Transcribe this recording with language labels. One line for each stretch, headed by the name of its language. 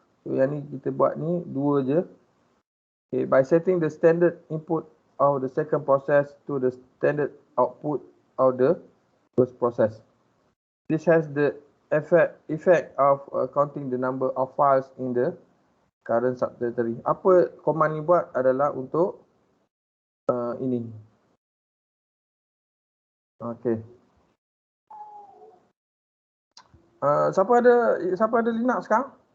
Malay: So yang ni kita buat ni 2 je.
English: Okay, by setting the standard input of the second process to the standard output of the first process. This has the effect of counting the number of files in the current subdirectory.
Malay: Apa command ni buat adalah untuk ini. Okay. Siapa ada Linux sekarang?